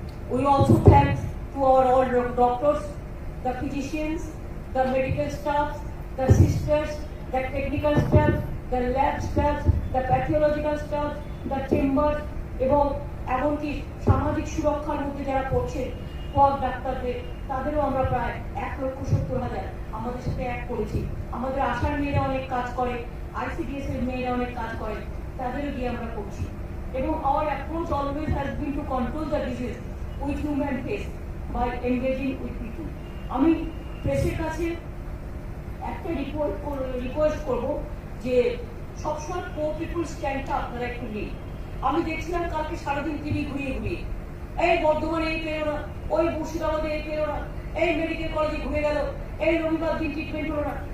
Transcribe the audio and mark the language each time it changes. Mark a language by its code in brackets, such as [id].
[en] We also thank to our all doctors, the physicians, the medical staff, the sisters, the technical staff, the lab staff, the pathological staff, the chambers, [bn] এবং এমনকি সামাজিক সুরক্ষার মধ্যে যারা পড়ছে পদ ডাক্তারদের, তাদেরও আমরা প্রায় 1,70,000 আমাদের সাথে এক করেছি। আমাদের আশার মেয়েরা অনেক কাজ করে, ICDS এর মেয়েরা অনেক কাজ করে, তাদেরও দিয়ে আমরা করছি। [en] এবং our approach always has been to control the disease with human face by engaging with people. [bn] আমি প্রেসের কাছে একটা রিকোয়েস্ট করব যে সবসময় [en] pro people [bn] স্ট্যান্ডটা আপনারা একটু নিন। আমি দেখছিলাম কালকে সারাদিন টিভি ঘুরিয়ে ঘুরিয়ে, এই বর্ধমানে এই পেরো না, ওই মুর্শিদাবাদে এই পেরো না, এই মেডিকেল কলেজে ঘুরে গেল, এই রবিবার দিন ট্রিটমেন্ট হলো না।